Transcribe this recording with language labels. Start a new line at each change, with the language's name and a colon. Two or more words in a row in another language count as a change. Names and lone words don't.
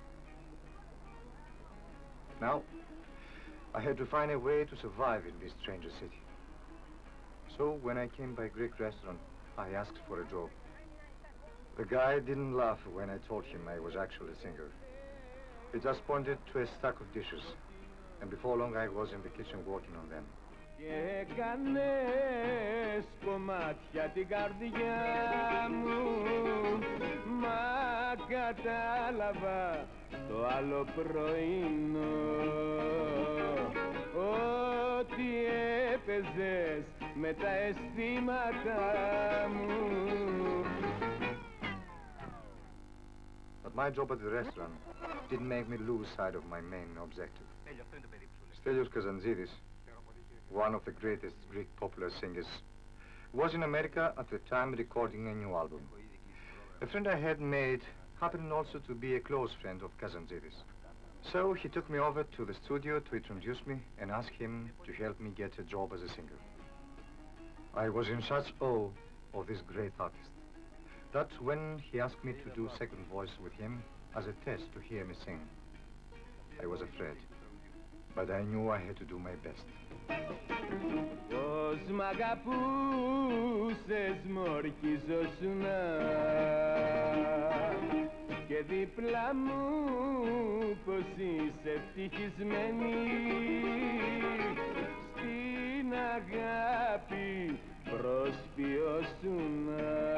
English: Now, I had to find a way to survive in this stranger city. So when I came by Greek restaurant, I asked for a job. The guy didn't laugh when I told him I was actually a singer. He just pointed to a stack of dishes, and before long I was in the kitchen working on them.
Greek: Και έκανες κομμάτια την καρδιά μου, μα κατάλαβα το άλλο πρωινό ότι έπαιζες με τα αισθήματα μου.
English: But my job at the restaurant didn't make me lose sight of my main objective. Stelios Kazantzidis, one of the greatest Greek popular singers, was in America at the time recording a new album. A friend I had made happened also to be a close friend of Kazantzidis. So he took me over to the studio to introduce me and ask him to help me get a job as a singer. I was in such awe of this great artist that when he asked me to do second voice with him as a test to hear me sing, I was afraid, but I knew I had to do my best.
Greek: Πώς μ' αγαπούσες μ' ορκιζόσουνα και δίπλα μου πως είσαι ευτυχισμένη στην αγάπη προσποιώσουνα.